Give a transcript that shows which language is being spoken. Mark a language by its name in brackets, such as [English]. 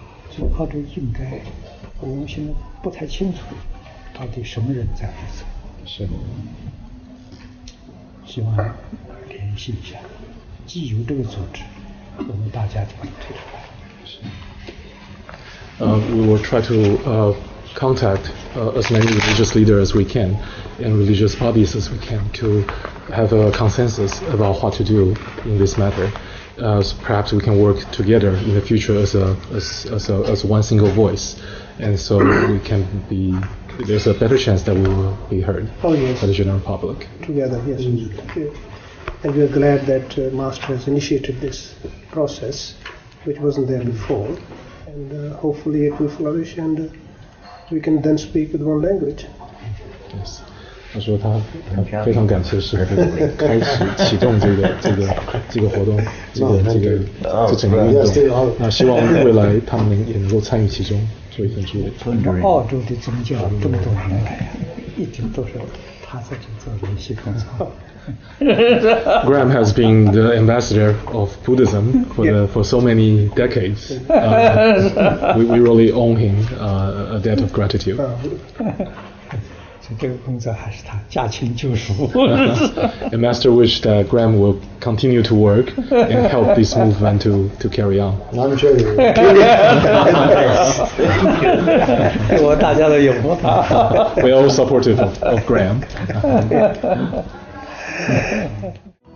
[Chinese] 所以澳洲应该，我们现在不太清楚到底什么人在负责。是。希望联系一下，既有这个组织，我们大家就可以推出来。 [English] We will try to contact as many religious leaders as we can and religious bodies as we can to have a consensus about what to do in this matter. So perhaps we can work together in the future as one single voice, and so we can be. There's a better chance that we will be heard by the general public. Together, yes. And we are glad that Master has initiated this process, which wasn't there before, and hopefully it will flourish, and we can then speak with one language. Yes. [Chinese] 他说他非常感谢师父开始启动这个活动，这整个运动。那希望未来他们也能够参与其中，做一份助力。澳洲的宗教这么多年来，一直都是他在这做联系工作。 [English] Graham has been the ambassador of Buddhism for so many decades. We really owe him a debt of gratitude. [Chinese] 这个工作还是他驾轻就熟。 [English] The master wished that Graham will continue to work and help this movement to carry on. I'm sure you will. [Chinese] 我大家都拥护他。 [English] We are all supportive of Graham.